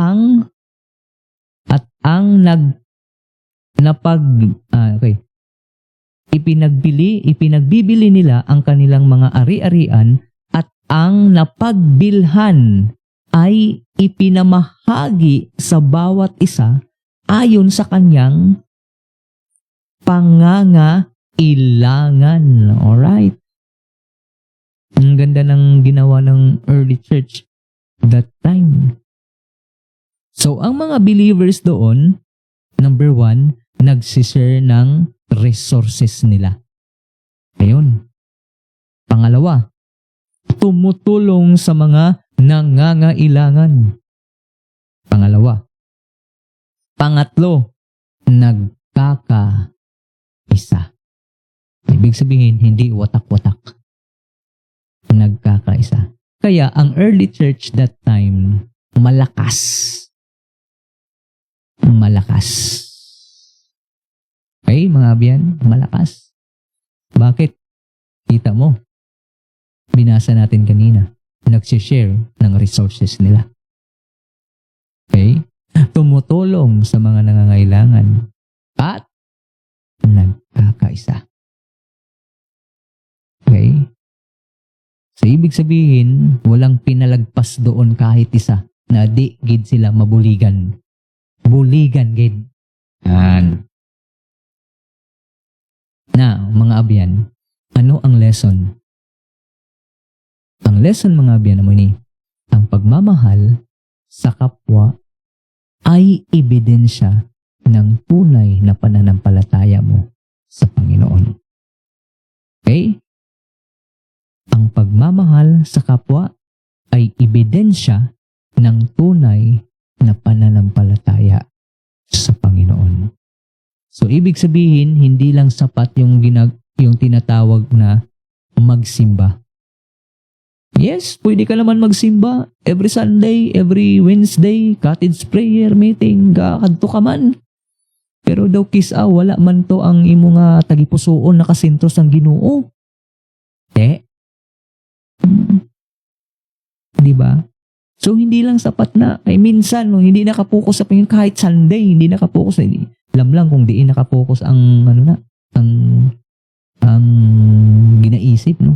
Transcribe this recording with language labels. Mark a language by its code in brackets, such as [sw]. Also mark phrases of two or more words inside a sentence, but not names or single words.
[tl] ipinagbibili nila ang kanilang mga ari-arian at ang napagbilhan ay ipinamahagi sa bawat isa ayon sa kanyang pangangailangan. Alright? Ang ganda ng ginawa ng [en] early church that time. [tl] So, ang mga believers doon, number 1, nagsishare ng resources nila. Ayun. Pangalawa, tumutulong sa mga nangangailangan. Pangalawa. Pangatlo, nagkakaisa. Ibig sabihin, hindi watak-watak. Nagkakaisa. Kaya ang [en] early church that time, [tl] malakas. Malakas. Okay, mga abyan, malakas. Bakit? Kita mo, binasa natin kanina, nagsishare ng resources nila. Okay? Tumutulong sa mga nangangailangan at nagkakaisa. Okay? So, ibig sabihin, walang pinalagpas doon kahit isa na [hil] di gid sila mabuligan. Buligan gid. Yan. [tl] Na, mga abyan, ano ang lesson? Ang lesson, mga abyan, [hil] naman ni, [tl] ang pagmamahal sa kapwa ay ebidensya ng tunay na pananampalataya mo sa Panginoon. Okay? Ang pagmamahal sa kapwa ay ebidensya ng tunay na pananampalataya sa Panginoon. So, ibig sabihin, hindi lang sapat yung tinatawag na magsimba. Yes, pwede ka naman magsimba [en] every Sunday, every Wednesday, cottage prayer meeting, [hil] kakadto ka man. Pero daw wala man to ang imo nga tagipusoon nakasentro sang Ginoo. [tl] Di ba? So, hindi lang sapat na. Ay, minsan, hindi nakapokus sa Panginoon. Kahit Sunday, hindi nakapokus. Alam lang [hil] kung diin [tl] nakapokus ang, ang ginaisip, no?